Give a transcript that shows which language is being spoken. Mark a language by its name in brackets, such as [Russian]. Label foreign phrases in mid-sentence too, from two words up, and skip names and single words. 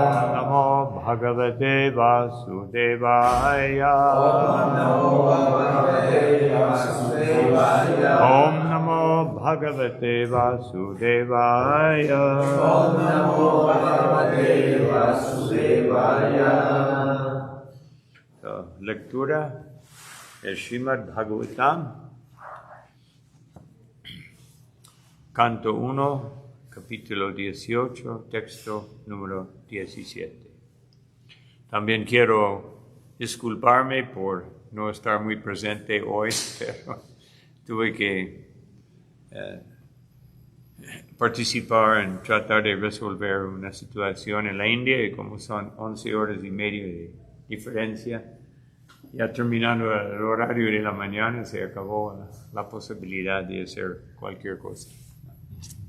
[Sanskrit] ॐ नमो भगवते वासुदेवाय ॐ नमो भगवते वासुदेवाय ॐ नमो भगवते वासुदेवाय [Spanish] Lectura el Srimad Bhagavatam, canto 1, capítulo 18, texto número 17. También quiero disculparme por no estar muy presente hoy, pero tuve que participar en tratar de resolver una situación en la India y como son 11 horas y media de diferencia, ya terminando el horario de la mañana se acabó la posibilidad de hacer cualquier cosa.